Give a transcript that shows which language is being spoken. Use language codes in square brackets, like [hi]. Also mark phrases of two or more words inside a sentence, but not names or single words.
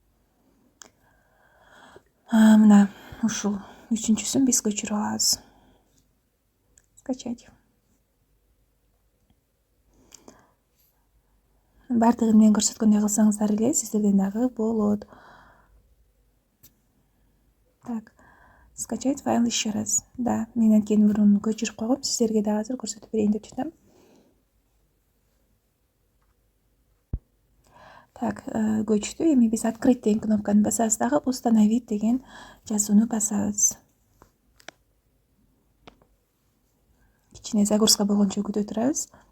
[ky] Мына ушул үчүнчүсүн биз көчүрүп алабыз. Скачать. Бардыгын мен көрсөткөндөй кылсаңыздар эле сиздерден дагы болот. [ru] Так, скачать файл еще раз. [ky] Да, мен анткени мурун көчүрүп койгом, сиздерге дагы азыр көрсөтүп берейин деп жатам. Так, көчтү. Эми биз открыть деген кнопканы басабыз дагы установить деген жазууну басабыз. Кичине загрузка болгончо күтө турабыз.